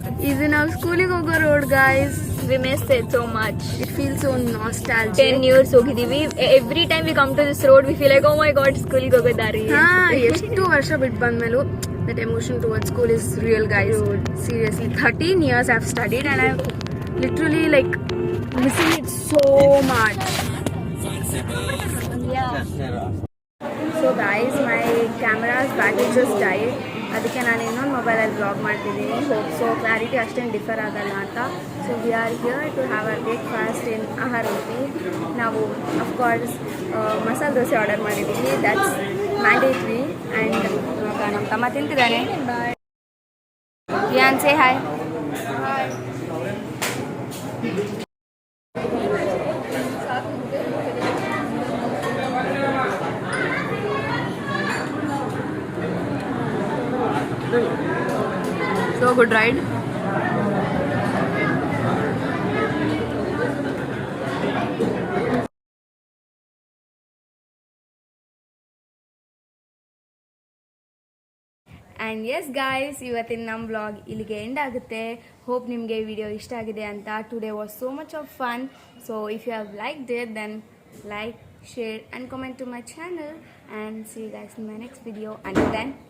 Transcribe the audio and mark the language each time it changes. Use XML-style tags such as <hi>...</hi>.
<kn>ಇದು ನಾವು ಸ್ಕೂಲಿಗೆ ಹೋಗೋ road guys.</kn> <en>We miss it so much. It feel so nostalgic. 10 years ಹೋಗಿದ್ದೀವಿ. Every time we come to this road we feel like oh my god</en> <kn>ಸ್ಕೂಲಿಗೆ ಹೋಗೋ ದಾರಿ. ಎಷ್ಟು ವರ್ಷ ಬಿಟ್ಟು ಬಂದ್ಮೇಲೂ</kn> <en>that emotion towards school is real, guys. Seriously, 13 years I've studied and I'm literally like missing it so much. So guys, my camera's battery just died.</en> <kn>ಅದಕ್ಕೆ ನಾನು ಇನ್ನೊಂದು ಮೊಬೈಲಲ್ಲಿ ಬ್ಲಾಗ್ ಮಾಡ್ತಿದ್ದೀನಿ. ಸೊ ಕ್ಲಾರಿಟಿ ಅಷ್ಟೇನು ಡಿಫರ್ ಆಗಲ್ಲ ಅಂತ.</kn> <en>So we are here to have a breakfast in Aahara ಹೋಗಿ.</en> <kn>ನಾವು ಅಫ್ಕೋರ್ಸ್ ಮಸಾಲೆ ದೋಸೆ ಆರ್ಡರ್ ಮಾಡಿದ್ದೀವಿ.</kn> <en>That's mandatory. And</en> <kn>ಇವಾಗ ನಮ್ಮ ತಮ್ಮ ತಿಂತಿದ್ದಾನೆ.</kn> <en>ಯಾನ್ say hi. So good ride.</en> <kn>And yes guys, ಇವತ್ತಿನ ನಮ್ಮ ವ್ಲಾಗ್ ಇಲ್ಲಿಗೆ ಎಂಡ್ ಆಗುತ್ತೆ. ಹೋಪ್ ನಿಮಗೆ ವಿಡಿಯೋ ಇಷ್ಟ ಆಗಿದೆ ಅಂತ.</kn> <en>Today was so much of fun. So if you have liked it then like, share and comment to my channel and see you guys in my next video. Until then,</en>